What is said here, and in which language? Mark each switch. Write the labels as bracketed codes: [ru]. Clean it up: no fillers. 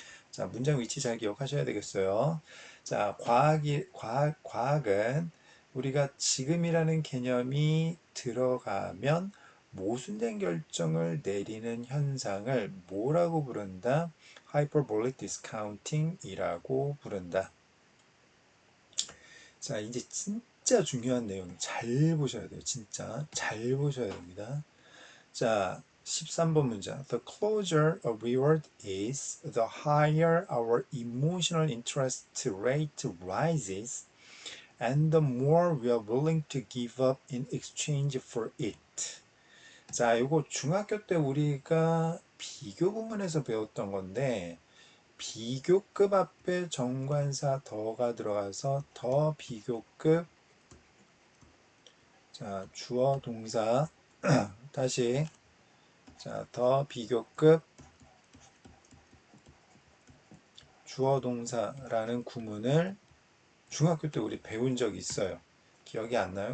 [ko] 자, 문장 위치 잘 기억하셔야 되겠어요. 자, 과학은 우리가 지금이라는 개념이 들어가면 모순된 결정을 내리는 현상을 뭐라고 부른다? Hyperbolic discounting이라고 부른다. 자, 이제 진짜 중요한 내용 잘 보셔야 돼요. 진짜 잘 보셔야 됩니다. 자, 13번 문장. [en] The closer a reward is, the higher our emotional interest rate rises, and the more we are willing to give up in exchange for it. [ko] 자, 이거 중학교 때 우리가 비교 부문에서 배웠던 건데, 비교급 앞에 정관사 더가 들어가서 더 비교급, 자, 주어 동사 다시, 자, 더 비교급 주어 동사라는 구문을 중학교 때 우리 배운 적이 있어요. 기억이 안 나요?